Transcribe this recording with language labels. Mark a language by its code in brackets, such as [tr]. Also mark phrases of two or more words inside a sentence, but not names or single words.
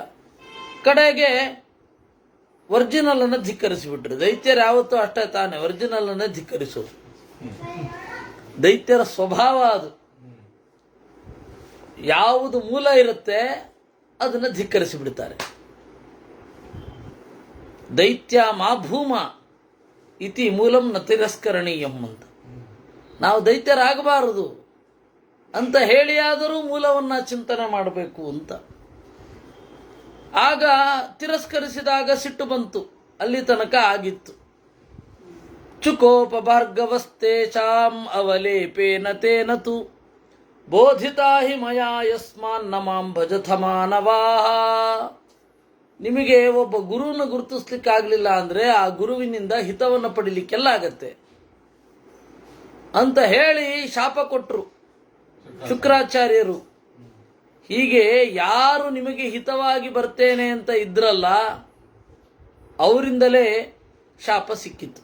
[kn] ಕಡೆಗೆ ಒರಿಜಿನಲ್ ಅನ್ನು ಧಿಕ್ಕರಿಸಿಬಿಟ್ರು. ದೈತ್ಯರು ಯಾವತ್ತೂ ಅಷ್ಟೇ ತಾನೆ, ಒರಿಜಿನಲ್ ಅನ್ನೇ ಧಿಕ್ಕರಿಸೋದು. ದೈತ್ಯರ ಸ್ವಭಾವ ಅದು. ಯಾವುದು ಮೂಲ ಇರುತ್ತೆ ಅದನ್ನು ಧಿಕ್ಕರಿಸಿಬಿಡ್ತಾರೆ. [sa] ದೈತ್ಯ ಮಾ ಭೂಮ ಇತಿ ಮೂಲಂ ನ ತಿರಸ್ಕರಣೀಯಂ ಅಂತ. [kn] ನಾವು ದೈತ್ಯರಾಗಬಾರದು ಅಂತ ಹೇಳಿಯಾದರೂ ಮೂಲವನ್ನ ಚಿಂತನೆ ಮಾಡಬೇಕು ಅಂತ. ಆಗ ತಿರಸ್ಕರಿಸಿದಾಗ ಸಿಟ್ಟು ಬಂತು. ಅಲ್ಲಿ ತನಕ ಆಗಿತ್ತು. [sa] ಚುಕೋಪ ಭಾರ್ಗವಸ್ತೇಷಾಂ ಅವಲೇಪೇನ ತೇನ ತು ಬೋಧಿತಾ ಹಿ ಮಯಾ ಯಸ್ಮಾನ್ ನಮಾಂ ಭಜಥ ಮಾನವಾಃ. [kn] ನಿಮಗೆ ಒಬ್ಬ ಗುರುವನ್ನು ಗುರುತಿಸ್ಲಿಕ್ಕಾಗಲಿಲ್ಲ ಅಂದ್ರೆ ಆ ಗುರುವಿನಿಂದ ಹಿತವನ್ನು ಪಡಿಲಿಕ್ಕೆಲ್ಲ ಆಗತ್ತೆ ಅಂತ ಹೇಳಿ ಶಾಪ ಕೊಟ್ಟರು ಶುಕ್ರಾಚಾರ್ಯರು. ಹೀಗೆ ಯಾರು ನಿಮಗೆ ಹಿತವಾಗಿ ಬರ್ತೇನೆ ಅಂತ ಇದ್ರಲ್ಲ, ಅವರಿಂದಲೇ ಶಾಪ ಸಿಕ್ಕಿತು.